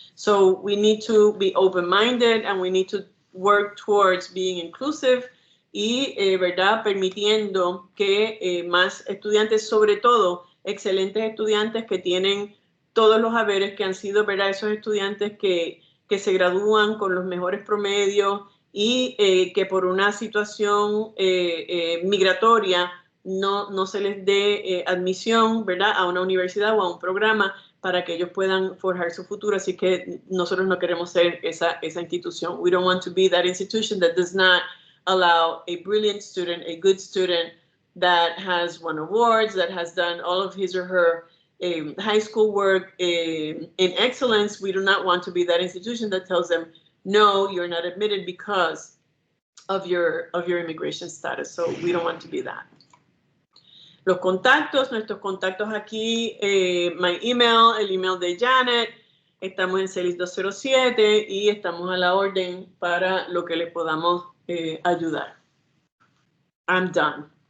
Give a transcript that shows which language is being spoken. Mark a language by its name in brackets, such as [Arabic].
[English] So we need to be open-minded and we need to work towards being inclusive [Spanish] y, ¿verdad?, permitiendo que más estudiantes, sobre todo excelentes estudiantes que tienen todos los haberes, que han sido, ¿verdad?, esos estudiantes que se gradúan con los mejores promedios y que por una situación migratoria no se les dé admisión, ¿verdad?, a una universidad o a un programa para que ellos puedan forjar su futuro. Así que nosotros no queremos ser esa institución. [English] We don't want to be that institution that does not allow a brilliant student, a good student that has won awards, that has done all of his or her high school work in excellence. We do not want to be that institution that tells them, no, you're not admitted because of your immigration status. So we don't want to be that. [Spanish] Los contactos, nuestros contactos aquí, [English] my email, [Spanish] el email de Janet, estamos en CELIS 207 y estamos a la orden para lo que les podamos ayudar. [English] I'm done.